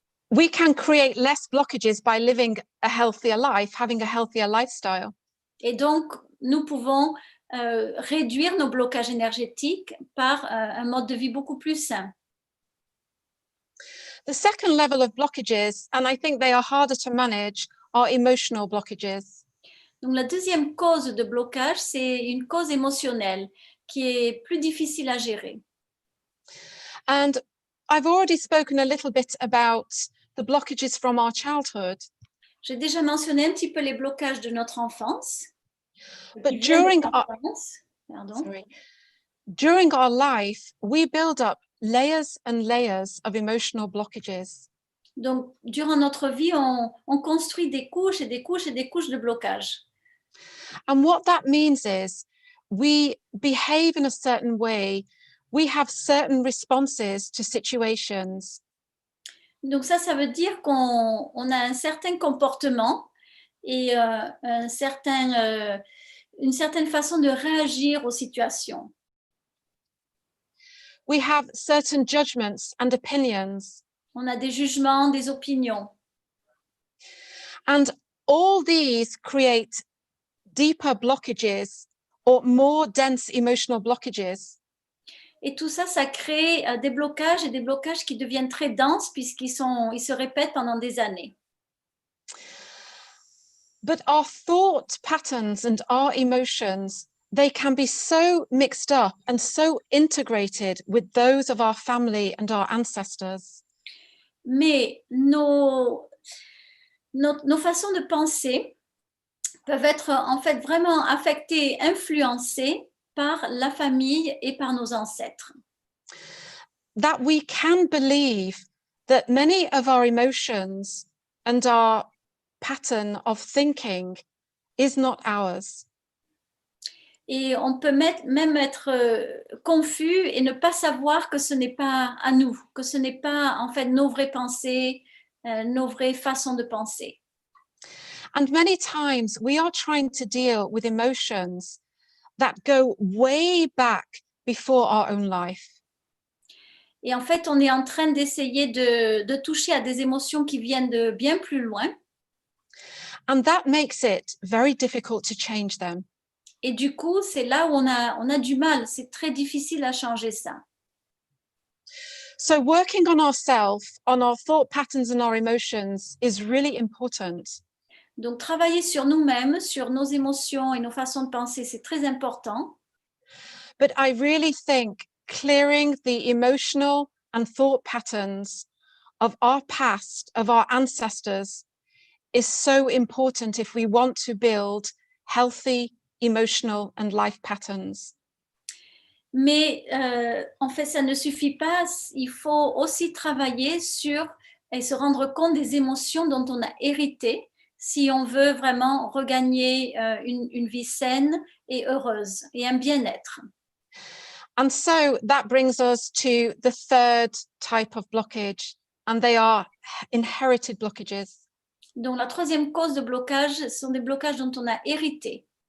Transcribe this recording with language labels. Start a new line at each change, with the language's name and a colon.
English: We can create less blockages by living a healthier life, having a healthier lifestyle.
French: Et donc, nous pouvons réduire nos blocages énergétiques par un mode de vie beaucoup plus sain.
English: The second level of blockages, and I think they are harder to manage, are emotional blockages.
French: Donc, la deuxième cause de blocage, c'est une cause émotionnelle qui est plus difficile à gérer.
English: And I've already spoken a little bit about the blockages from our childhood.
French: J'ai déjà mentionné un petit peu les blocages de notre enfance.
English: But during our life, we build up layers and layers of emotional blockages. Donc, durant notre vie, on construit des couches et des couches et des couches de blocage. And what that means is we behave in a certain way. We have certain responses to situations.
French: Donc ça veut dire qu'on a un certain comportement et une certaine façon de réagir aux situations.
English: We have certain judgments and opinions.
French: On a des jugements, des opinions.
English: And all these create deeper blockages or more dense emotional blockages.
French: Et tout ça, ça crée des blocages et des blocages qui deviennent très denses puisqu'ils se répètent pendant des années.
English: But our thought patterns and our emotions, they can be so mixed up and so integrated with those of our family and our ancestors.
French: Mais nos façons de penser peuvent être en fait vraiment affectées, influencées par la famille et par nos ancêtres.
English: That we can believe that many of our emotions and our pattern of thinking is not ours.
French: Et on peut même être confus et ne pas savoir que ce n'est pas à nous, que ce n'est pas en fait nos vraies pensées, nos vraies façons de penser.
English: And many times we are trying to deal with emotions that go way back before our own life.
French: Et en fait, on est en train d'essayer de toucher à des émotions qui viennent de bien plus loin.
English: And that makes it very difficult to change them.
French: Et du coup, c'est là où on a du mal. C'est très difficile à changer ça.
English: So working on ourselves, on our thought patterns and our emotions is really important.
French: Donc, travailler sur nous-mêmes, sur nos émotions et nos façons de penser, c'est très important.
English: But I really think clearing the emotional and thought patterns of our past, of our ancestors, is so important if we want to build healthy emotional and life patterns.
French: Mais en fait, ça ne suffit pas. Il faut aussi travailler sur et se rendre compte des émotions dont on a hérité si on veut vraiment regagner une vie saine et heureuse et un bien-être.
English: And so that brings us to the third type of blockage, and they are inherited blockages.
French: Donc, la troisième cause de blocage sont des blocages dont on a hérité.